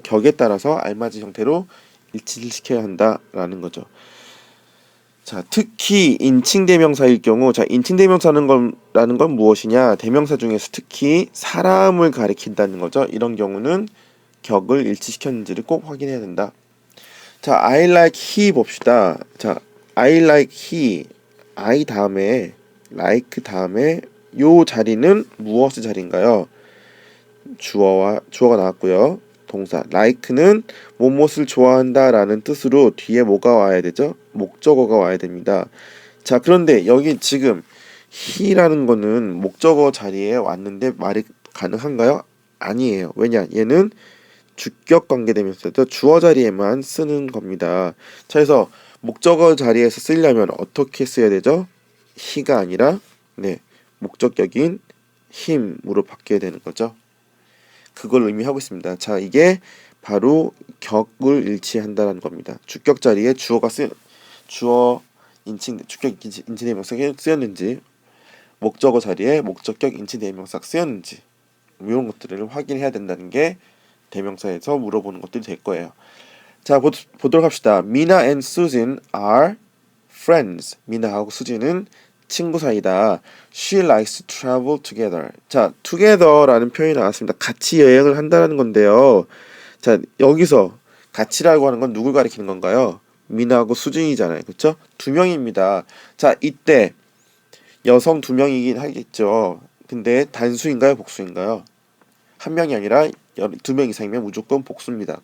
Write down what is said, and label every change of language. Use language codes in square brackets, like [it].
[ko] 격에 따라서 알맞은 형태로 일치를 시켜야 한다라는 거죠. 자, 특히 인칭대명사일 경우, 자, 인칭대명사라는 건 무엇이냐? 대명사 중에서 특히 사람을 가리킨다는 거죠. 이런 경우는 격을 일치시켰는지를 꼭 확인해야 된다. [en] 자, I like he 봅시다. [ko] 자, [en] I like he, [ko] I 다음에 like 다음에 요 자리는 무엇의 자리인가요? 주어가 나왔고요. 동사 like는 무엇을 좋아한다라는 뜻으로 뒤에 뭐가 와야 되죠? 목적어가 와야 됩니다. 자, 그런데 여기 지금 he라는 거는 목적어 자리에 왔는데 말이 가능한가요? 아니에요. 왜냐? 얘는 주격 관계대명사죠. 주어 자리에만 쓰는 겁니다. 자, 그래서 목적어 자리에서 쓰려면 어떻게 써야 되죠? he가 아니라 목적격인 him으로 바뀌어야 되는 거죠. 그걸 의미하고 있습니다. 자, 이게 바로 격을 일치한다는 겁니다. 주격 자리에 주격 인칭대명사가 쓰였는지, 목적어 자리에 목적격 인칭대명사가 쓰였는지, 이런 것들을 확인해야 된다는 게 대명사에서 물어보는 것들이 될 거예요. 자, 보도록 합시다. [en] Mina and Susan are friends. [ko] 미나하고 수진은 친구 사이다. [en] She likes to travel together. [ko] 자, together라는 표현이 나왔습니다. 같이 여행을 한다는 건데요. 자, 여기서 같이라고 하는 건 누굴 가리키는 건가요? 미나하고 수진이잖아요. 그렇죠? 두 명입니다. 자, 이때 여성 두 명이긴 하겠죠. 근데 단수인가요? 복수인가요? 한 명이 아니라 두 명 이상이면 무조건 복수입니다.